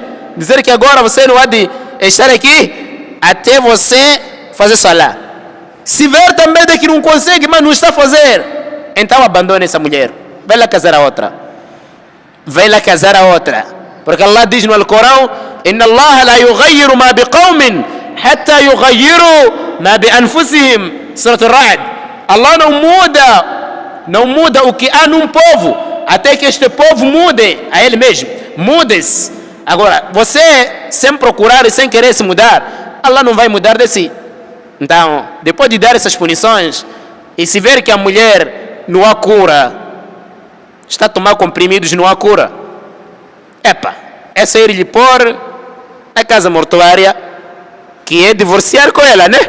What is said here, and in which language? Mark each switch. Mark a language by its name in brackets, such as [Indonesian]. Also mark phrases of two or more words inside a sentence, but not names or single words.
[Portuguese] Dizer que agora você não há de estar aqui até você fazer salah. Se ver também de que não consegue, mas não está a fazer, então abandone essa mulher. Vai lá casar a outra. Vai lá casar a outra. Porque Allah diz no Alcorão: [Arabic] إن الله لا يغير ما بقوم حتى يغيروا ما بأنفسهم. سورة الرعد. [Portuguese] Allah não muda o que há num povo até que este povo mude a ele mesmo. Mude-se. Agora, você sem procurar e sem querer se mudar, Allah não vai mudar de si. Então, depois de dar essas punições e se ver que a mulher não há cura, está a tomar comprimidos, não há cura, é sair lhe pôr na casa mortuária, que é divorciar com ela, né?